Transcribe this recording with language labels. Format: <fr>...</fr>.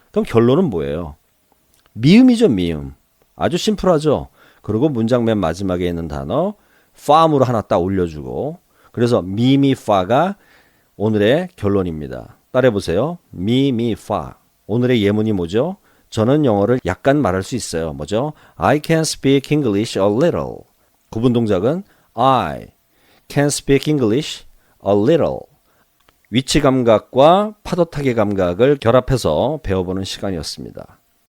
<ko>그럼 결론은 뭐예요? 미음이죠, 미음. 아주 심플하죠. 그리고 문장 맨 마지막에 있는 단어 farm으로 하나 딱 올려주고 그래서 미미 fa가 오늘의 결론입니다. 따라해보세요. 미미 fa. 오늘의 예문이 뭐죠? 저는 영어를 약간 말할 수 있어요. 뭐죠?</ko> <en>I can speak English a little.</en> <ko>구분 동작은</ko> <en>I can speak English a little.</en> <ko>위치 감각과 파도타기 감각을 결합해서 배워보는 시간이었습니다.</ko>